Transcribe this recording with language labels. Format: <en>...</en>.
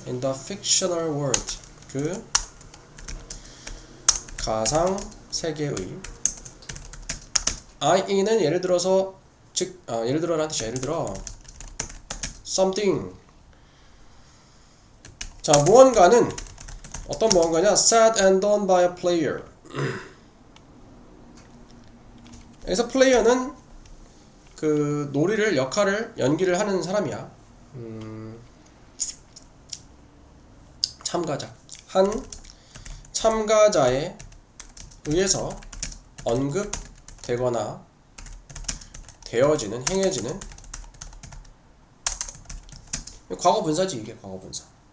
<en>In the fictional world,</en> <ko>그 가상 세계의 I는 예를 들어서 예를 들어라는 뜻이야. 예를 들어 something. 자, 무언가는 어떤 무언가냐?</ko> <en>said and done by a player.</en> <ko>여기서 플레이어는 그 놀이를 연기를 하는 사람이야. 참가자. 한 참가자에 의해서 언급되거나 행해지는 과거 분사지. 이게 과거 분사.</ko>